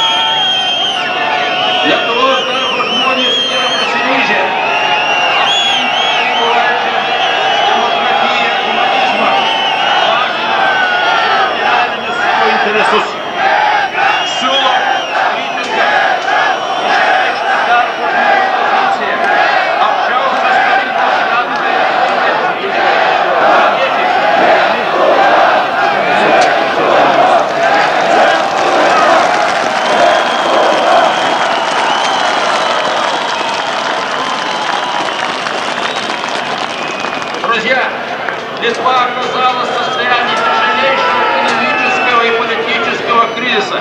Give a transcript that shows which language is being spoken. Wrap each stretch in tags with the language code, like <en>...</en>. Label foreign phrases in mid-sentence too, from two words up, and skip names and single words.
<lt>Lietuvos darbo žmonės yra pasiryžę apginti tarybų valdžią, demokratiją, humanizmą, materialinius savo interesus. Siūlo kritiką išreikšti darbo žmonių poziciją. Aukščiausios tarybos gyventojai</lt> <ru>Друзья, Литва оказалась в состоянии тяжелейшего экономического и политического кризиса.</ru>